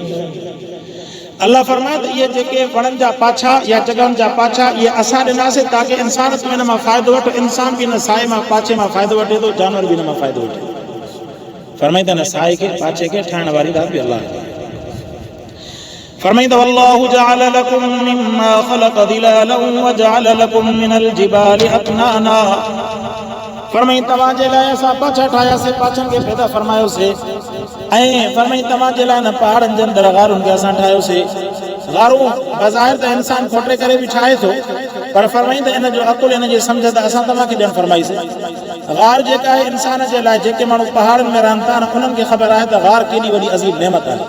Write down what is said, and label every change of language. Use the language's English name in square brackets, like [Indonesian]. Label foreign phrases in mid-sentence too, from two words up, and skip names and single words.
[Sindhi] अल्लाह फरमाए त इहे जेके वणनि जा पाछा या जॻहनि जा पाछा इहे असां ॾिनासीं ताकी इंसान बि हिन मां फ़ाइदो वठे, इंसान बि हिन साए मां पाछे मां फ़ाइदो वठे थो, जानवर बि हिन मां फ़ाइदो वठे। फरमाईं त हिन साए खे पाछे खे ठाहिण वारी ज़ात बि अलाह आहे। फरमाईं त [Arabic] والله جعل لكم مما خلق ظلالا وجعل لكم من الجبال أكنانا. [Sindhi] फरमाईं तव्हां जे लाइ असां पाछा ठाहियासीं, पाछनि खे पैदा फरमायोसीं। ऐं फरमाईं तव्हां जे लाइ न पहाड़नि जे अंदरि ग़ारुनि खे असां ठाहियोसीं। ग़ारूं बज़ाहिर त इंसान खोटे करे बि ठाहे थो, पर फरमाईं त इन जो अक़ुल, इन जी सम्झ त असां तव्हांखे ॾियणु फरमाईसीं। ग़ार जेका आहे इंसान जे लाइ, जेके माण्हू पहाड़नि में रहनि था उन्हनि खे ख़बर आहे त ग़ार केॾी वॾी अज़ीम नेमत आहे।